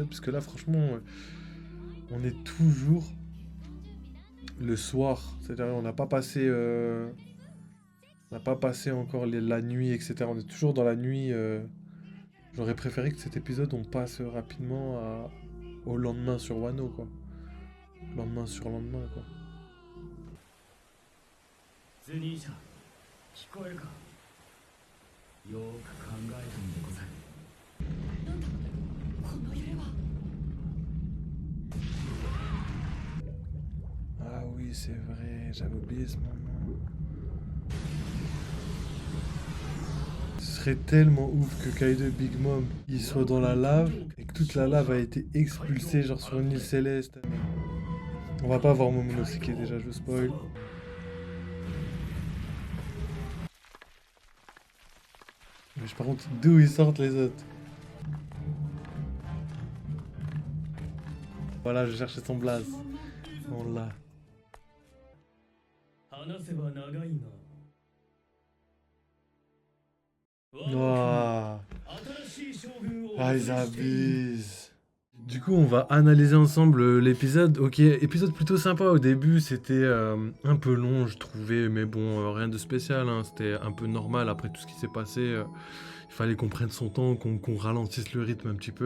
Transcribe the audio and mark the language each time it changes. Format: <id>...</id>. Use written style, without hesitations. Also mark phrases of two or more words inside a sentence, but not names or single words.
<fr>Parce que là, franchement, on est toujours le soir. C'est-à-dire, on n'a pas passé, encore la nuit, etc. On est toujours dans la nuit. J'aurais préféré que cet épisode, on passe rapidement au lendemain sur Wano, quoi. Lendemain sur lendemain, quoi.</fr> <ja>ズニーちゃん、聞こえるか。よーく考えてみてござる。なんだこの揺れは。</ja> <fr>Ah oui, c'est vrai, j'avais oublié ce moment. Ce serait tellement ouf que Kaido et Big Mom ils soient dans la lave et que toute la lave a été expulsée genre sur une île céleste. On va pas voir Momonosuke déjà, je spoil. Mais par contre, d'où ils sortent les autres? Voilà, je cherchais son blaze. On l'a.</fr> <ja>話せば長いが。</ja> <fr>Ouah.</fr> <ja>新しい将軍を</ja> <fr>Ah, ils abusent. Du coup, on va analyser ensemble l'épisode. Ok, épisode plutôt sympa au début. C'était un peu long, je trouvais, mais bon, rien de spécial. Hein. C'était un peu normal après tout ce qui s'est passé. Il fallait qu'on prenne son temps, qu'on ralentisse le rythme un petit peu.</fr>